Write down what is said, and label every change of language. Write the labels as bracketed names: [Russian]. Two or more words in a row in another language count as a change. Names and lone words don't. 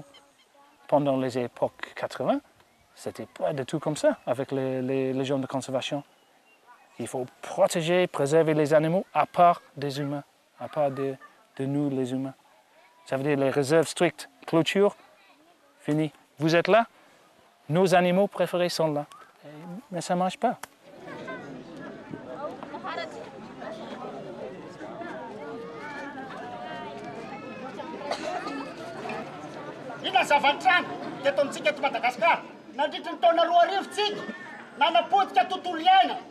[French] Pendant les époques 80, c'était pas du tout comme ça avec les gens de conservation. Il faut protéger, préserver les animaux à part des humains, à part de nous les humains. Ça veut dire les réserves strictes, clôture, fini. Vous êtes là, nos animaux préférés sont là. Mais ça ne marche pas. [Malagasy] Ina zava-trano teto amintsika eto Madagasikara nandritra ny taona 2000 nanapotika tontolo iaina.